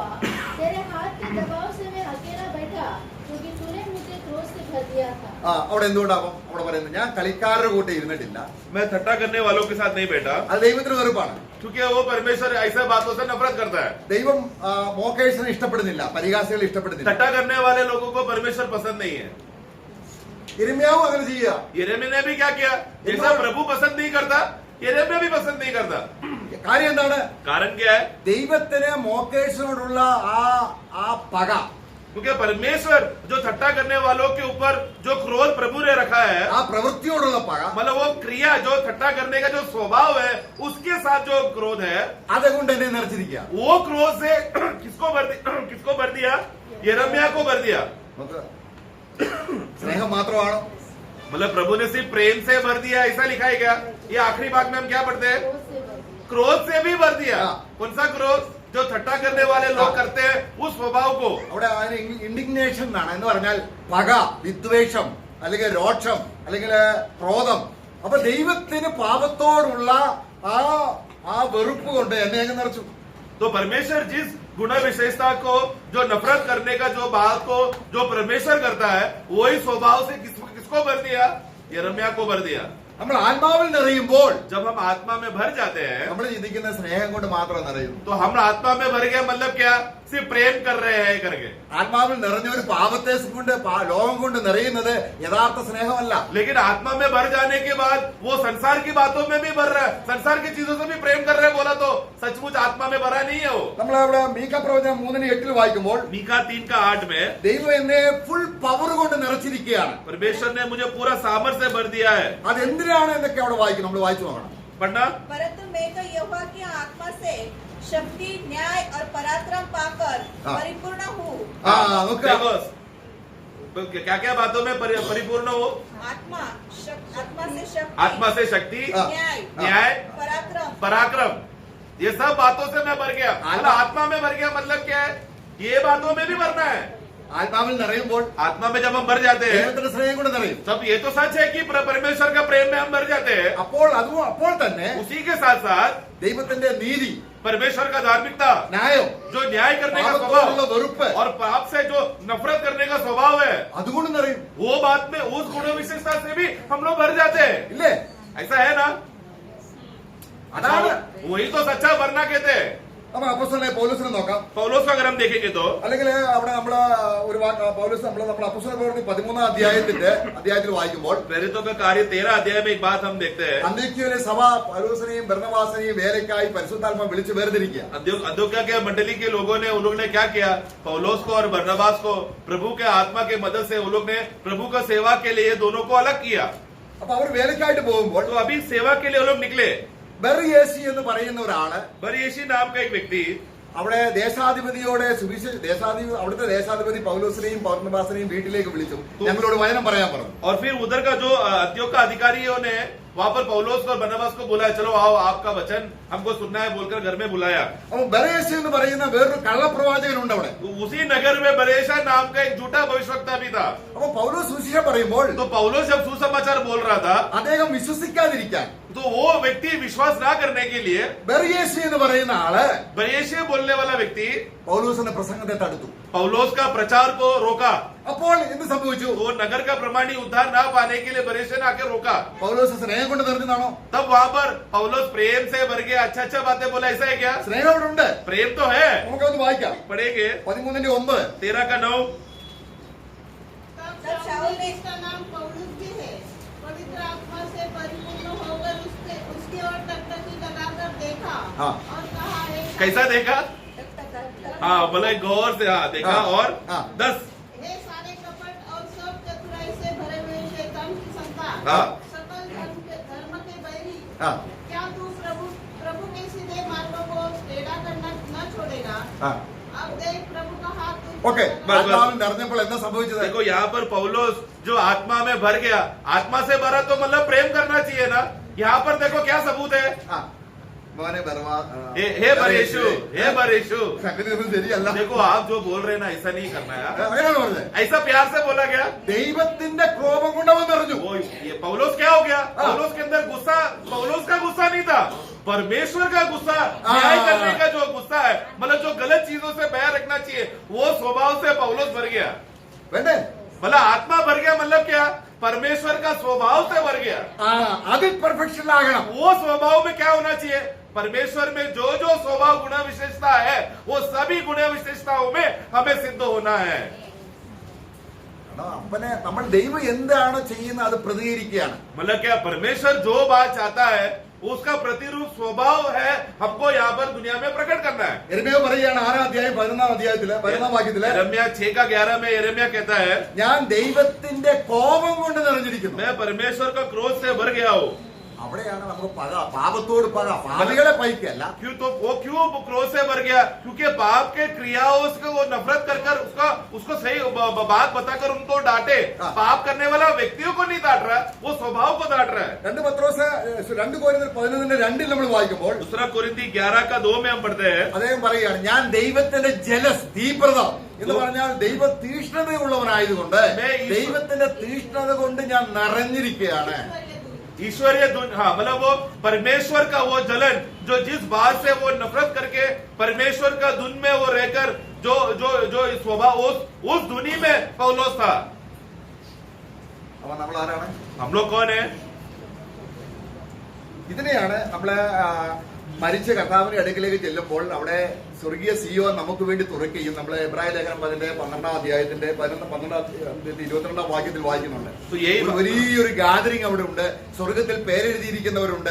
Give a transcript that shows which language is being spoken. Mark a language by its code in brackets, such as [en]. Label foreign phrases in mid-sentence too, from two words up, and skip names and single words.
[hi] तेरे हाथ के दबाव से मैं अकेला बैठा, क्योंकि तूने मुझे क्रोध से भर दिया था। [ml] അവിടെ എന്തുകൊണ്ടാവും? അവിടെ പറയുന്നത് ഞാൻ കളിക്കാരുടെ കൂടെ ഇരുന്നിട്ടില്ല. [hi] मैं ठट्टा करने वालों के साथ नहीं बैठा, [ml] അത് ദൈവത്തിന് വെറുപ്പാണ്. [hi] क्योंकि वो परमेश्वर ऐसे बातों से नफरत करता है। [ml] ദൈവം മോക്കേഴ്സിനെ ഇഷ്ടപ്പെടുന്നില്ല, പരിഹാസികളെ ഇഷ്ടപ്പെടുന്നില്ല. [hi] ठट्टा करने वाले लोगों को परमेश्वर पसंद नहीं है। [ml] യിരെമ്യാവ് അങ്ങനെ ചെയ്യുക. [hi] यिर्मयाह ने भी क्या किया? जैसा प्रभु पसंद नहीं करता, यिर्मयाह भी पसंद नहीं करता। [ml] കാര്യം എന്താണ്? [hi] कारण क्या है? [ml] ദൈവത്തിന് മോക്കേഴ്സിനോടുള്ള ആ പക, [hi] क्योंकि परमेश्वर जो ठट्टा करने वालों के ऊपर जो क्रोध प्रभु ने रखा है, [ml] ആ പ്രവൃത്തിയോടുള്ള പക, [hi] मतलब वो क्रिया जो ठट्टा करने का जो स्वभाव है उसके साथ जो क्रोध है, [ml] അതുകൊണ്ട് എന്നെ നിറച്ചിരിക്കുക. [hi] वो क्रोध से किसको भर दिया? यिर्मयाह को भर दिया। [ml] നമുക്ക് സ്നേഹം മാത്രമാണോ? [hi] मतलब प्रभु ने सिर्फ प्रेम से भर दिया ऐसा लिखा है क्या? ये आखिरी भाग में हम क्या पढ़ते हैं? क्रोध से भर दिया। क्रोध से भी भर दिया। हाँ। कौन सा क्रोध? जो ठट्टा करने वाले लोग हाँ। करते हैं उस स्वभाव को। [ml] അവിടെ അതിന് ഇൻഡിഗ്നേഷൻ എന്നാണ്. എന്ന് പറഞ്ഞാൽ പക, വിദ്വേഷം, അല്ലെങ്കിൽ രോക്ഷം, അല്ലെങ്കിൽ ക്രോധം. അപ്പൊ ദൈവത്തിന് പാപത്തോടുള്ള ആ വെറുപ്പ് കൊണ്ട് എന്നെ അങ്ങ് നിറച്ചു. [hi] तो परमेश्वर जिस गुण विशेषता को जो नफरत करने का जो बात को जो परमेश्वर करता है वही स्वभाव से किसको भर दिया? यिर्मयाह को भर दिया। [ml] നമ്മൾ ആത്മാവിൽ നിറയുമ്പോൾ [hi] जब हम आत्मा में भर जाते हैं [ml] നമ്മൾ ചിന്തിക്കുന്ന സ്നേഹം കൊണ്ട് മാത്രം നിറയുന്നു. [hi] तो हम आत्मा में भर गए, मतलब क्या? सिर्फ प्रेम कर रहे हैं करके। [ml] ആത്മാവിൽ നിറഞ്ഞ ഒരു പാപത്തെ കൊണ്ട് ലോകം കൊണ്ട് നിറയുന്നത് യഥാർത്ഥ സ്നേഹമല്ല. [hi] लेकिन आत्मा में भर जाने के बाद वो संसार की बातों में भी भर रहा है, संसार की चीजों से भी प्रेम कर रहे हैं, बोला तो सचमुच आत्मा में भरा नहीं है वो। [ml] നമ്മൾ അവിടെ മീക പ്രവചനം 3:8 വായിക്കുമ്പോൾ [hi] मीका 3:8 में [ml] ദൈവം എന്നെ [en] full power [ml] കൊണ്ട് നിറച്ചിരിക്കുകയാണ്. [hi] परमेश्वर ने मुझे पूरा सामर्थ्य से भर दिया है। [ml] അതെന്തിനാണ് എന്നൊക്കെ അവിടെ വായിക്കും, നമ്മൾ വായിച്ചു നോക്കണം. [hi] पढ़ना। परंतु मैं तो यहोवा की आत्मा से शक्ति, न्याय और पराक्रम पाकर हाँ। परिपूर्ण हूँ। [ml] നോക്കുക. [hi] देखो क्या क्या बातों में परिपूर्ण हो? आत्मा से शक्ति, आत्मा से शक्ति, हाँ। न्याय, न्याय, पराक्रम, पराक्रम, ये सब बातों से मैं भर गया। मतलब आत्मा में भर गया मतलब क्या है? ये बातों में भी भरना है। [ml] ആത്മാവിൽ നിറയുമ്പോൾ [hi] आत्मा में जब हम भर जाते हैं [ml] ദൈവത്തിന്റെ സ്നേഹം കൊണ്ട് നിറയും. [hi] तब ये तो सच है कि परमेश्वर का प्रेम में हम भर जाते हैं। [ml] അപ്പോൾ തന്നെ [hi] उसी के साथ साथ [ml] ദൈവത്തിന്റെ നീതി, [hi] परमेश्वर का धार्मिकता, [ml] ന്യായം, [hi] जो न्याय करने का [ml] പാപത്തോടുള്ള [hi] स्वभाव [ml] വെറുപ്പ് [hi] और पाप से जो नफरत करने का स्वभाव है, [ml] അതുകൊണ്ട് നിറയും. [hi] वो बात में उस गुण विशेषता से भी हम लोग भर जाते हैं। [ml] ഇല്ലേ? [hi] ऐसा है ना? [ml] അതാണ് [hi] वही तो सच्चा भरना कहते हैं। [ml] നമ്മൾ അപ്പോസ്തലനായ പൗലോസിനെ നോക്കാം. [hi] पौलुस को अगर हम देखेंगे तो [ml] അല്ലെങ്കിൽ അവിടെ നമ്മള് ഒരു പൗലോസ് നമ്മൾ അപ്പോസ്തല പ്രവൃത്തി 13-ാം അധ്യായത്തിൽ വായിക്കുമ്പോൾ [hi] प्रेरितों का कार्य 13 अध्याय में एक बात हम देखते हैं। [ml] അന്ത്യോക്യയിലെ സഭ പൗലോസിനെയും ബർന്നബാസിനെയും വേലയ്ക്കായി പരിശുദ്ധാത്മ വിളിച്ച് വേർതിരിക്കുക. [hi] अंत्योख्या के मंडली के लोगों ने उन लोग ने क्या किया? पौलुस को और बरनबास को प्रभु के आत्मा के मदद से उन लोग ने प्रभु का सेवा के लिए दोनों को अलग किया। [ml] അപ്പൊ അവർ വേലയ്ക്കായിട്ട് പോകുമ്പോൾ [hi] तो अभी सेवा के लिए वो लोग निकले। [ml] ബെറിയേശി എന്ന് പറയുന്ന ഒരാള് [hi] बरयेशी नाम का एक व्यक्ति [ml] അവിടെ ദേശാധിപതിയോടെ അവിടുത്തെ ദേശാധിപതി പൗലോസിനെയും പൗർണബാസിനെയും വീട്ടിലേക്ക് വിളിച്ചു, ഞങ്ങളോട് വചനം പറയാൻ പറഞ്ഞു. [hi] और फिर उधर का जो अंत्योक का अधिकारियों ने वहां पर पौलोस और बरनबास को बुलाया, चलो आओ आपका वचन हमको सुनना है बोलकर घर में बुलाया. [ml] അപ്പൊ ബരേശ എന്ന് പറയുന്ന വേറൊരു കള്ളപ്രവാചകനുണ്ട് അവിടെ. [hi] तो उसी नगर में बरेशा नाम का एक झूठा भविष्यवक्ता भी था. [ml] അപ്പൊ പൗലോസ് സുവിശേഷം പറയുമ്പോൾ [hi] तो पौलोस जब सुसमाचार बोल रहा था [ml] അദ്ദേഹം വിശ്വസിക്കാതിരിക്കാൻ [hi] तो वो व्यक्ति विश्वास ना करने के लिए [ml] ബരേശ എന്ന് പറയുന്ന ആള് [hi] बरेशे बोलने वाला व्यक्ति [ml] പൗലോസിന്റെ പ്രസംഗത്തെ തടുത്തു. [hi] पौलोस का प्रचार को रोका. [ml] അപ്പോൾ എന്ത് സംഭവിച്ചു? [hi] तो नगर का प्रमाणी उद्धार ना पाने के लिए बरेशे ने आके रोका. [ml] പൗലോസ് സ്നേഹം കൊണ്ട് നിറഞ്ഞതാണോ? [hi] तब वहां पर पौलोस प्रेम से भर गया, अच्छा बातें बोला, ऐसा है क्या? [ml] സ്നേഹം അവിടെ ഉണ്ട്. [hi] प्रेम तो है. [ml] നമുക്കത് വായിക്കാം. [hi] पढ़ेंगे 13:9. 13:9. तब शाऊल ने, इसका नाम पौलुस भी है, पवित्र आत्मा से परिपूर्ण होकर उसकी ओर टकटकी लगाकर देखा हाँ। और कहा, हे कैसा देखा? हाँ बोले गौर से, हाँ देखा. हाँ। और हाँ। 10. हे सारे कपट और सब चतुराई से भरे हुए शैतान की संतान, हाँ। सकल धर्म के बैरी, ആ क्या तू प्रभु के सीधे मार्गों को टेढ़ा करना न छोड़ेगा? ആ अब देख प्रभु का हाथ तुझ [ml] ഓക്കെ. [hi] पर लगा। [ml] ആത്മാവിൽ നിറഞ്ഞപ്പോൾ എന്താ സംഭവിച്ചത്? [hi] देखो यहाँ पर पौलोस जो आत्मा में भर गया, आत्मा से भरा तो मतलब प्रेम करना चाहिए ना. यहाँ पर देखो क्या सबूत है. [ml] ആ മോനെ [hi] हे बरेशु, हे बरेशु. [ml] സംഗതിയൊന്നും ശരിയല്ല. [hi] देखो आप जो बोल रहे हैं ना, ऐसा नहीं करना है. [ml] അങ്ങനെയാണ് പറഞ്ഞത്. [hi] ऐसा प्यार से बोला गया. [ml] ദൈവത്തിന്റെ കോപം കൊണ്ട് അവൻ നിറഞ്ഞു. [hi] वो ये पौलोस क्या हो गया? पौलोस के अंदर गुस्सा, पौलोस का गुस्सा नहीं था, परमेश्वर का गुस्सा, न्याय करने का जो गुस्सा है, मतलब जो गलत चीजों से बयान रखना चाहिए, वो स्वभाव से पौलोस भर गया. [ml] വേണ്ടേ? [hi] मतलब आत्मा भर गया मतलब क्या? परमेश्वर का स्वभाव से भर गया. [ml] ആ അതിൽ പെർഫെക്ഷനിലാകണം. [hi] वो स्वभाव में क्या होना चाहिए? परमेश्वर में जो जो स्वभाव गुण विशेषता है, वो सभी गुण विशेषताओं में हमें सिद्ध होना है. [ml] അപ്പനെ നമ്മൾ ദൈവം എന്താണോ ചെയ്യുന്നത് അത് പ്രതികരിക്കുകയാണ്. [hi] मतलब क्या? परमेश्वर जो बात चाहता है उसका प्रतिरूप स्वभाव है, हमको यहाँ पर दुनिया में प्रकट करना है. [ml] യെരമ്യാവ് പറയുകയാണ് 6-11 വാക്യത്തില് [hi] यिर्मयाह 6:11 में यिर्मयाह कहता है, [ml] ഞാൻ ദൈവത്തിന്റെ കോപം കൊണ്ട് നിറഞ്ഞിരിക്കുന്നു. [hi] मैं परमेश्वर का क्रोध से भर गया हूँ. [ml] അവിടെയാണ് നമുക്ക് പക, പാപത്തോട് പക, പാപികളെ പൈക്കല്ല. [hi] क्यों? तो वो क्यों क्रोध से भर गया? क्योंकि पाप के क्रियाओं से वो नफरत कर उसको सही बात बताकर उनको डांटे. हाँ। पाप करने वाला व्यक्तियों को नहीं डांट रहा, वो स्वभाव को डांट रहा है. [ml] 2 പത്രോസ് 2 കൊരിന്ത്യർ 11:2 നമ്മൾ വായിക്കുമ്പോൾ [hi] दूसरा कोरिन्थी 11:2 में हम पढ़ते हैं, [ml] അദ്ദേഹം പറയുകയാണ്, ഞാൻ ദൈവത്തിന്റെ ജലസ് തീവ്രത എന്ന് പറഞ്ഞാൽ ദൈവ തീഷ്ണതയുള്ളവനായതുകൊണ്ട് ദൈവത്തിന്റെ തീഷ്ണത കൊണ്ട് ഞാൻ നിറഞ്ഞിരിക്കുകയാണ്. [hi] ईश्वरीय धुन. हाँ मतलब वो परमेश्वर का वो जलन जो जिस बात से वो नफरत करके परमेश्वर का धुन में वो रहकर जो जो जो स्वभाव उस धुनी में पौलोस था. [ml] അപ്പൊ നമ്മൾ ആരാണ്? [hi] हम लोग कौन है? [ml] ഇതിനെയാണ് നമ്മള് മരിച്ച കർത്താവിന്റെ അടുക്കിലേക്ക് ചെല്ലുമ്പോൾ അവിടെ സ്വർഗീയ സിയോ നമുക്ക് വേണ്ടി തുറക്കുകയും നമ്മള് എബ്രായ ലേഖനം 12-ാം അധ്യായത്തിന്റെ 22 വാക്യത്തിൽ വായിക്കുന്നുണ്ട്. വലിയൊരു ഗാദറിംഗ് അവിടെ ഉണ്ട്. സ്വർഗത്തിൽ പേരെഴുതിയിരിക്കുന്നവരുണ്ട്.